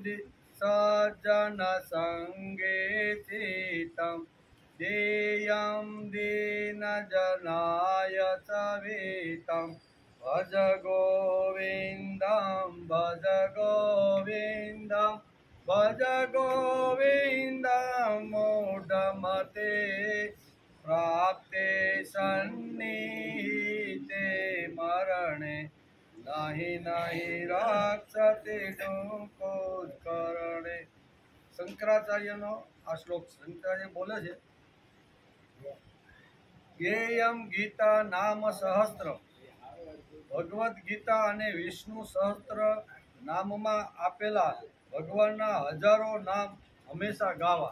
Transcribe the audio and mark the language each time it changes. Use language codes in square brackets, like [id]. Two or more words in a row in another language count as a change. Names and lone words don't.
[sa] सज्जनसङ्गे चितं देयं दीनजनाय सवितं भज गोविन्दं भज गोविन्दं भज गोविन्दं मूढमते प्राप्ते सन्निहिते मरणे नहीं नहीं रक्षते करणे। [gu] शंकराचार्यનો આ શ્લોક શંકરાચાર્ય બોલે છે, [sa] જ્ઞેયમ ગીતા નામ સહસ્ત્ર, [gu] ભગવદ્ ગીતા અને વિષ્ણુ સહસ્ત્ર નામમાં આપેલા ભગવાનના હજારો નામ હંમેશા ગાવા।